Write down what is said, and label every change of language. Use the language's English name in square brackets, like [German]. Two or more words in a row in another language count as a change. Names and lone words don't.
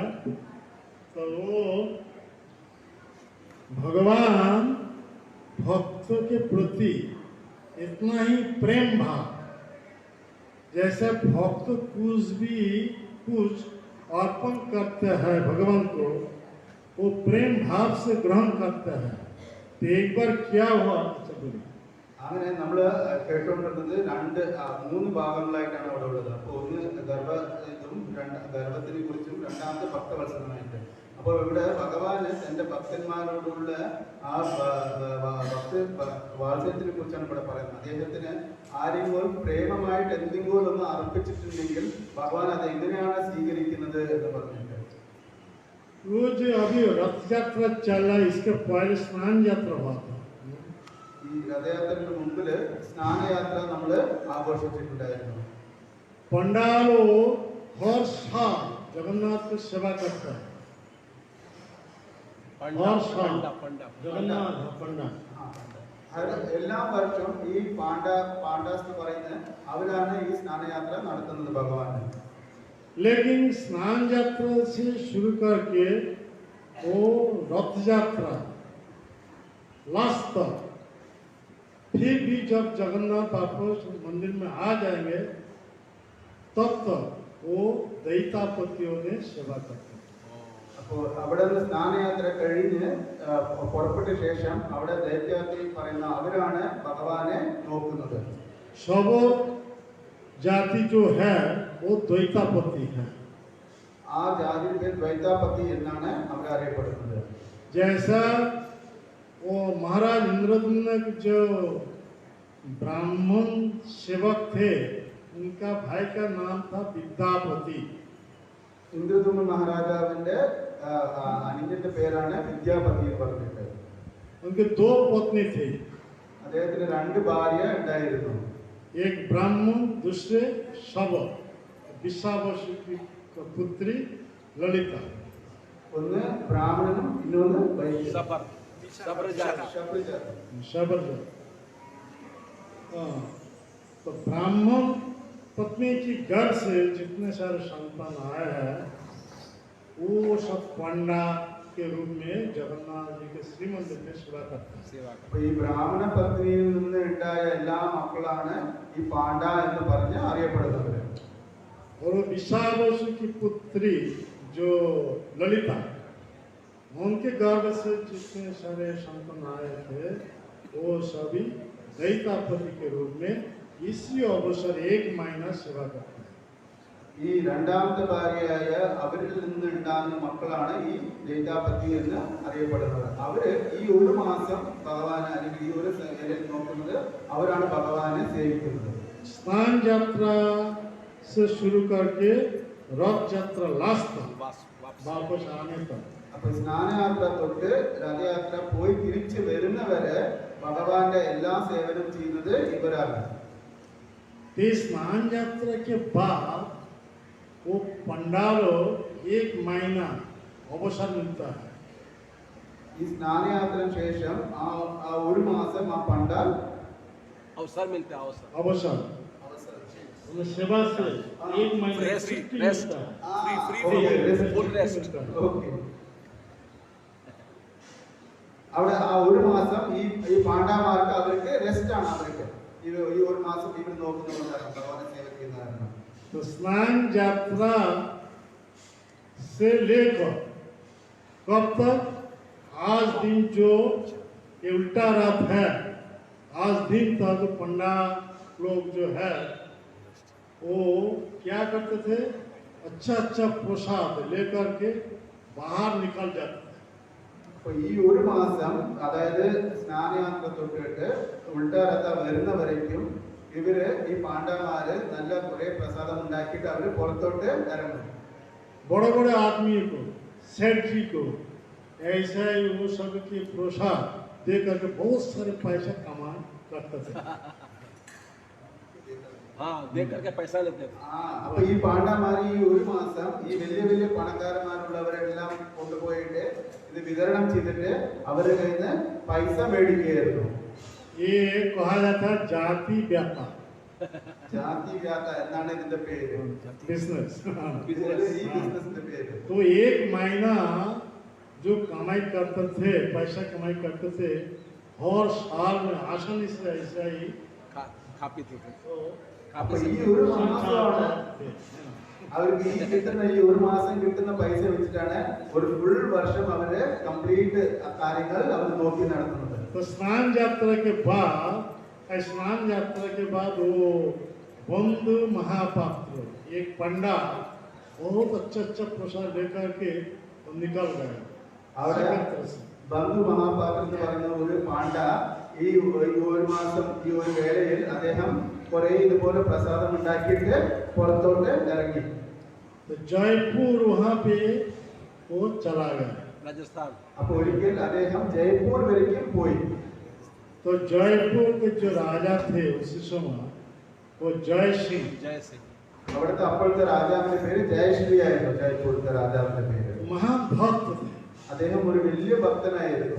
[Hindi] तो वो भगवान भक्तों के प्रति इतना ही प्रेम भाव, जैसे भक्त कुछ अर्पण करते हैं भगवान को, वो प्रेम भाव से ग्रहण करते हैं. तो एक बार क्या हुआ, [Malayalam] അങ്ങനെ നമ്മൾ കേട്ടുകൊണ്ടിരുന്നത് മൂന്ന് ഭാഗങ്ങളായിട്ടാണ് അവിടെ ഉള്ളത്. അപ്പോൾ ഒന്ന് ഗർഭത്തിനെ കുറിച്ചും രണ്ടാമത്തെ ഭക്തവത്സലമായിട്ട്. അപ്പോൾ ഇവിടെ ഭഗവാന് തന്റെ ഭക്തന്മാരോടുള്ള ആ വാത്സല്യത്തിനെ കുറിച്ചാണ് ഇവിടെ പറയുന്നത്. അദ്ദേഹത്തിന് ആരെങ്കിലും പ്രേമമായിട്ട് എന്തെങ്കിലും ഒന്ന് അർപ്പിച്ചിട്ടുണ്ടെങ്കിൽ ഭഗവാൻ അത് എങ്ങനെയാണ് സ്വീകരിക്കുന്നത് എന്ന് പറഞ്ഞിട്ട്. [Hindi] वो जो अभी रथ यात्रा चल रहा है, इसके पहले स्नान यात्रा हुआ था. [Malayalam] ഈ രഥയാത്രയ്ക്ക് മുമ്പില് സ്നാനയാത്ര നമ്മൾ ആഘോഷിച്ചിട്ടുണ്ടായിരുന്നു. [Hindi] पंडालो हर साल जगन्नाथ की सेवा करता है. जगन्नाथ पंडा [Malayalam] എല്ലാ വർഷവും ഈ പാണ്ഡാസ് എന്ന് പറയുന്ന അവരാണ് ഈ സ്നാനയാത്ര നടത്തുന്നത് ഭഗവാന്. [Hindi] लेकिन स्नान यात्रा से शुरू करके वो रथ यात्रा लास्ट तक, फिर भी जब जगन्नाथ वापस मंदिर में आ जाएंगे तब तक वो दैतापतियों ने सेवा करते. [Malayalam] അപ്പോൾ അവിടെ നിന്ന് സ്നാനയാത്ര കഴിഞ്ഞ് പുറപ്പെട്ട ശേഷം അവിടെ ദൈത്യാർത്ഥി പറയുന്ന അവരാണ് ഭഗവാനെ നോക്കുന്നത്. [Hindi] सब जाति जो है वो द्वैतापति है. [Malayalam] ആ ജാതിയുടെ ദ്വൈതാപതി എന്നാണ് അവർ അറിയപ്പെടുന്നത്. [Hindi] जैसा वो महाराज इंद्रद्युम्न जो ब्राह्मण सेवक थे, उनका भाई का नाम था विद्यापति. [Malayalam] ഇന്ദ്രദ്യുമ്ന മഹാരാജാവിന്റെ അനുജന്റെ പേരാണ് വിദ്യാപതി എന്ന് പറഞ്ഞിട്ട്. [Hindi] उनके 2 पत्नी थे. [Malayalam] അദ്ദേഹത്തിന് 2 ഭാര്യ ഉണ്ടായിരുന്നു. [Hindi] एक ब्राह्मण, दूसरे शव, विश्वावसु की पुत्री ललिता. [Malayalam] ഒന്ന് ബ്രാഹ്മണനും ഇന്നൊന്ന് വൈശ്യനും. [Hindi] शबर. तो ब्राह्मण पत्नी की घर से जितने सारे संतान आए हैं वो सब पंडा के रूप में जगन्नाथ जी के श्रीमंदिर में सेवा करते हैं। सेवा का [Malayalam] അപ്പൊ ഈ ബ്രാഹ്മണ പത്നിയിൽ നിന്ന് ഉണ്ടായ എല്ലാ മക്കളാണ് ഈ പാണ്ഡ എന്ന് പറഞ്ഞ് അറിയപ്പെടുന്നവര്. [Hindi] और वो विशावसु की पुत्री जो ललिता, उनके गर्भ से जितने सारे संतान आए थे वो सभी दैतापति के रूप में इसी अवसर 1 महीना सेवा करते हैं। [Malayalam] ഈ രണ്ടാമത്തെ ഭാര്യയായ അവരിൽ നിന്നുണ്ടാകുന്ന മക്കളാണ് ഈ ദൈതാപതി എന്ന് അറിയപ്പെടുന്നത്. അവര് ഈ ഒരു മാസം ഭഗവാനെ അല്ലെങ്കിൽ ഈ ഒരു സേവയിൽ നോക്കുന്നത് അവരാണ് ഭഗവാനെ സേവിക്കുന്നത്. [Hindi] स्नान यात्रा से शुरू करके रथ यात्रा लास्ट तक वापस आने तक [Malayalam] അപ്പൊ സ്നാനയാത്ര തൊട്ട് രഥയാത്ര പോയി തിരിച്ചു വരുന്നവരെ ഭഗവാന്റെ എല്ലാ സേവനം ചെയ്യുന്നത് ഇവരാണ്. [Hindi] इस स्नान यात्रा के बाद वो पंडालों 1 महीना अवसर मिलता है। [Malayalam] ഈ സ്നാനയാത്രയ്ക്ക് ശേഷം ആ ഒരു മാസം ആ പണ്ടാൽ [Hindi] अवसर मिलता है अवसर अवसर उन सेवा से 1 महीना [English] Rest, [Hindi] छुट्टी [English] rest. [Hindi] मिलता है। [English] free full rest [Malayalam] ഓക്കെ. അവിടെ ആ ഒരു മാസം ഈ പാണ്ഡവന്മാർക്ക് അവർക്ക് റെസ്റ്റ് ആണ്. അവർക്ക് ഈ ഒരു മാസം ഇവർ നോക്കുന്നതുകൊണ്ടാണ് ഭഗവാനെ സേവിക്കുന്ന കാരണം. [Hindi] तो स्नान यात्रा से लेकर कब तक, आज दिन जो ये उल्टा रथ है, आज दिन तक पंडा लोग जो है वो क्या करते थे, अच्छा अच्छा प्रसाद लेकर के बाहर निकल जाते थे। [Malayalam] അപ്പൊ ഈ ഒരു മാസം അതായത് സ്നാനയാത്ര തൊട്ടിട്ട് ഉൾട്ടാരഥ വരുന്നവരേക്കും ഇവര് ഈ പാണ്ഡവന്മാര് നല്ല കുറെ പ്രസാദം ഉണ്ടാക്കിയിട്ട് അവര് പുറത്തോട്ട് ഇറങ്ങും. [Hindi] बड़े बड़े आदमी को, सेठ जी को ऐसा ही वो सब की प्रसाद दे करके बहुत सारे पैसा कमा करते थे। हाँ देख करके पैसा लेते थे. [Malayalam] അപ്പൊ ഈ പാണ്ഡവന്മാർ ഈ ഒരു മാസം ഈ വലിയ വലിയ പണക്കാരന്മാരുള്ളവരെല്ലാം കൊണ്ടുപോയിട്ട് ഇത് വിതരണം ചെയ്തിട്ട് അവരുടെ കയ്യിൽ നിന്ന് പൈസ മേടിക്കുകയായിരുന്നു. [Hindi] ये कहा जाता है जाति व्यापार, [Malayalam] ജാതി വ്യാപാര എന്നാണ് ഇതിന്റെ പേര്. [Hindi] बिजनेस। [Malayalam] ഈ ബിസിനസിന്റെ പേര്. [Hindi] तो 1 महीना जो कमाई करते थे, पैसा कमाई करते थे, और साल में आसानी से ऐसा ही खा पीते थे. [Malayalam] അപ്പൊ ഈ ഒരു മാസമാണ് അവർക്ക് ഈ കിട്ടുന്ന ഈ ഒരു മാസം കിട്ടുന്ന പൈസ വെച്ചിട്ടാണ് ഒരു ഫുൾ വർഷം അവര് കംപ്ലീറ്റ് കാര്യങ്ങൾ അവർ നോക്കി നടത്തുന്നത്. [Hindi] तो स्नान यात्रा के बाद वो बंधु महापात्र एक पंडा बहुत अच्छा प्रसाद लेकर के निकल गए। [Malayalam] അവിടെ ബന്ധു മഹാപാത്ര എന്ന് പറയുന്ന ഒരു പാണ്ഡ ഈ ഒരു മാസം ഈ ഒരു വേളയിൽ അദ്ദേഹം കുറെ ഇതുപോലെ പ്രസാദം ഉണ്ടാക്കിയിട്ട് പുറത്തോട്ട് ഇറങ്ങി. [Hindi] तो जयपुर वहाँ पे वो चला गया। राजस्थान. [Malayalam] അപ്പൊ ഒരിക്കൽ അദ്ദേഹം ജയ്പൂർ വരേക്കും പോയി. [Hindi] तो जयपुर के जो राजा थे उसी समय वो जय सिंह, जय सिंह. [Malayalam] അവിടുത്തെ അപ്പോഴത്തെ രാജാവിന്റെ പേര് ജയശ്രീ ആയിരുന്നു. ജയ്പൂരത്തെ രാജാവിന്റെ പേര്. [Hindi] महान भक्त थे। [Malayalam] അദ്ദേഹം ഒരു വലിയ ഭക്തനായിരുന്നു.